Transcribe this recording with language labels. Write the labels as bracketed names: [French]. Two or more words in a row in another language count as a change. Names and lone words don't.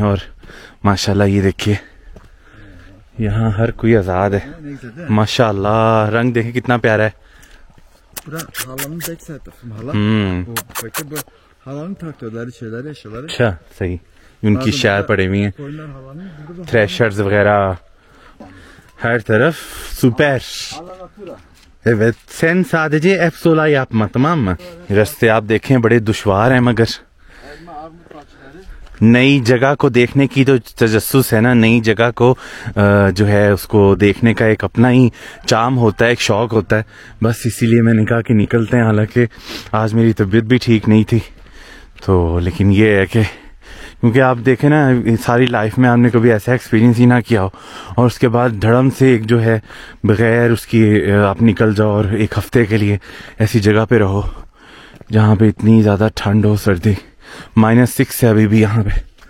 [Urdu] اور ماشاءاللہ یہ دیکھیے یہاں ہر کوئی آزاد ہے، ماشاءاللہ. رنگ دیکھیں کتنا پیارا ہے. اچھا صحیح، ان کی شائر پڑے ہوئی ہیں، تھریشرز وغیرہ [Turkish] her taraf süper. Evet sen sadece F-16 yapma, tamam mı? [Urdu] راستے آپ دیکھیں بڑے دشوار ہیں، مگر نئی جگہ کو دیکھنے کی تو تجسس ہے نا، نئی جگہ کو جو ہے اس کو دیکھنے کا ایک اپنا ہی چارم ہوتا ہے، ایک شوق ہوتا ہے. بس اسی لیے میں نے کہا کہ نکلتے ہیں۔ حالانکہ آج میری طبیعت بھی ٹھیک نہیں تھی، تو لیکن یہ ہے کہ کیونکہ آپ دیکھیں نا ساری لائف میں آپ نے کبھی ایسا ایکسپیریئنس ہی نہ کیا ہو، اور اس کے بعد دھڑام سے ایک جو ہے بغیر اس کی آپ نکل جاؤ اور ایک ہفتے کے لیے ایسی جگہ پہ رہو جہاں پہ اتنی زیادہ ٹھنڈ ہو، سردی -6 ہے ابھی بھی یہاں پہ.